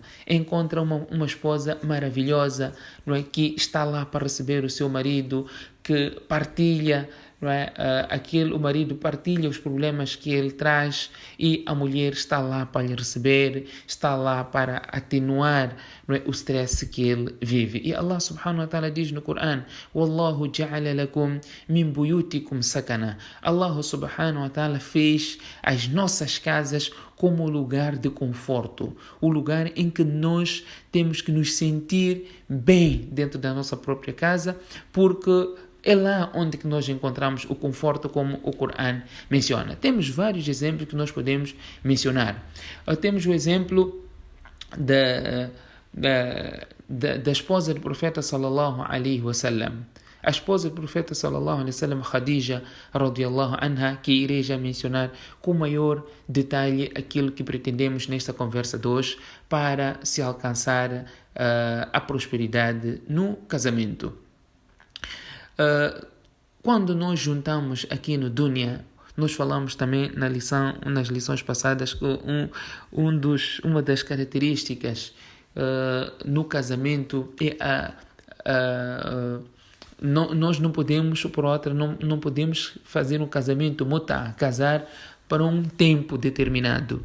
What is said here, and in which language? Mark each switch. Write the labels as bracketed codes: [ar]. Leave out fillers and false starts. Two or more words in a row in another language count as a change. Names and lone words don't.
[pt] Encontra uma esposa maravilhosa, não é, que está lá para receber o seu marido, que partilha, não é, o marido partilha os problemas que ele traz e a mulher está lá para lhe receber, está lá para atenuar, não é, o stress que ele vive. E [ar] الله سبحانه وتعالى [pt] diz no Coran: [ar] والله جعل لكم من بيوتكم سكنا. الله سبحانه وتعالى [pt] fez as nossas casas como lugar de conforto, o lugar em que nós temos que nos sentir bem dentro da nossa própria casa, porque é lá onde que nós encontramos o conforto, como o Coran menciona. Temos vários exemplos que nós podemos mencionar. Temos o exemplo da esposa do profeta [ar] صلى الله عليه وسلم. [pt] A esposa do profeta [ar] صلى الله عليه وسلم, [pt] Khadija [ar] رضي الله عنها, [pt] que irei já mencionar com maior detalhe aquilo que pretendemos nesta conversa de hoje para se alcançar a prosperidade no casamento. Quando nós juntamos aqui no Dunya, nós falamos também nas lições passadas que uma das características no casamento é nós não podemos, por outra, não podemos fazer um casamento casar para um tempo determinado.